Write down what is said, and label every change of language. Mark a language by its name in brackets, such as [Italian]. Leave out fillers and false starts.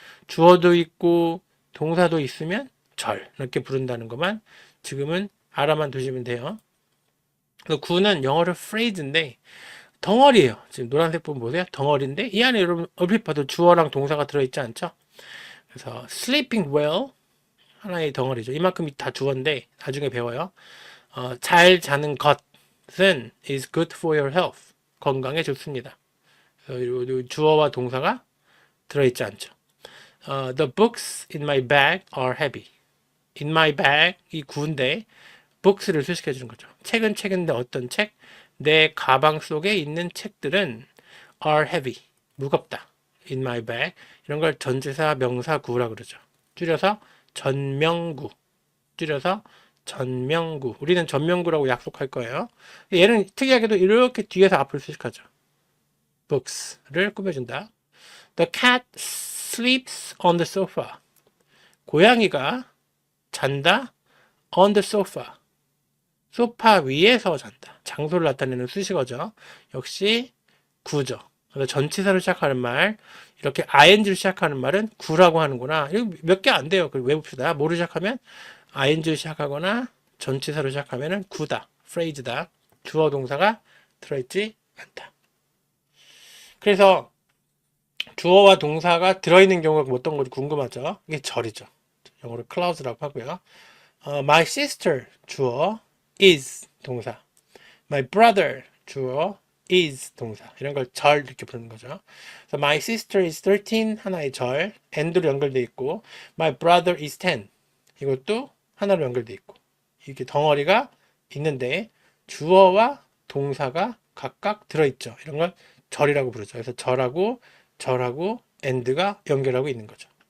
[Korean] 주어도 있고 동사도 있으면 절 이렇게 부른다는 것만 지금은 알아만 두시면 돼요. 구는 영어로 phrase인데 덩어리예요. 지금 노란색 부분 보세요. 덩어리인데 이 안에 여러분 얼핏 봐도 주어랑 동사가 들어있지 않죠? 그래서 sleeping well 하나의 덩어리죠. 이만큼이 다 주어인데 나중에 배워요. 잘 자는 것은 [English] is good for your health. [Korean] 건강에 좋습니다. 그래서 주어와 동사가 들어있지 않죠. [English] The books in my bag are heavy. In my bag [Korean] 이 구인데 books를 수식해 주는 거죠. 책은 책인데 어떤 책? 내 가방 속에 있는 책들은 [English] are heavy. [Korean] 무겁다. [English] In my bag. [Korean] 이런 걸 전치사 명사 구라 그러죠. 줄여서 전명구. 줄여서 전명구. 우리는 전명구라고 약속할 거예요. 얘는 특이하게도 이렇게 뒤에서 앞을 수식하죠. books를 꾸며준다. [English] The cat sleeps on the sofa. [Korean] 고양이가 잔다 [English] on the sofa. [Korean] 소파 위에서 잔다. 장소를 나타내는 수식어죠. 역시 구죠. 그래서 전치사로 시작하는 말, 이렇게 ing로 시작하는 말은 구라고 하는구나. 이거 몇 개 안 돼요. 그리고 외웁시다. 뭐로 시작하면 ing로 시작하거나 전치사로 시작하면은 구다. phrase다. 주어 동사가 들어있지 않다. 그래서 주어와 동사가 들어있는 경우가 어떤 건지 궁금하죠? 이게 절이죠. 영어로 clause라고 하고요. [English] My sister 주어, is 동사. My brother 주어, is 동사. [Korean] 이런 걸 절 이렇게 부르는 거죠. 그래서 [English] my sister is 13 [Korean] 하나의 절, and로 연결돼 있고 [English] my brother is 10 [Korean] 이것도 하나로 연결돼 있고 이렇게 덩어리가 있는데 주어와 동사가 각각 들어있죠. 이런 걸 절이라고 부르죠. 그래서 절하고 and가 연결하고 있는 거죠.